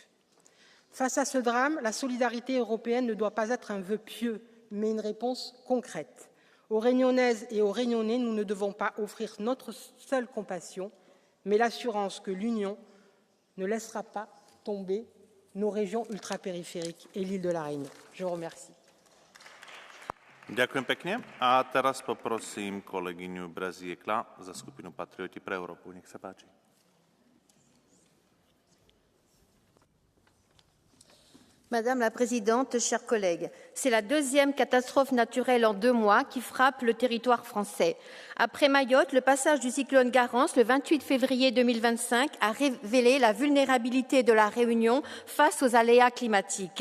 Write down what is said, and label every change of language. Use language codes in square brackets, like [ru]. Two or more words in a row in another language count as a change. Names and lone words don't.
[fr] Face à ce drame, la solidarité européenne ne doit pas être un vœu pieux, mais une réponse concrète. Aux Réunionnaises et aux Réunionnais, nous ne devons pas offrir notre seule compassion, mais l'assurance que l'Union ne laissera pas tomber nos régions ultrapériphériques et l'île de la Réunion. Je vous remercie. [sk] Ďakujem pekne. A teraz poprosím kolegyňu Braziekla za skupinu Patrioti pre Európu. Nech sa páči. [fr] Madame la Présidente, chers collègues, c'est la deuxième catastrophe naturelle en 2 mois qui frappe le territoire français. Après Mayotte, le passage du cyclone Garance le 28 février 2025 a révélé la vulnérabilité de la Réunion face aux aléas climatiques.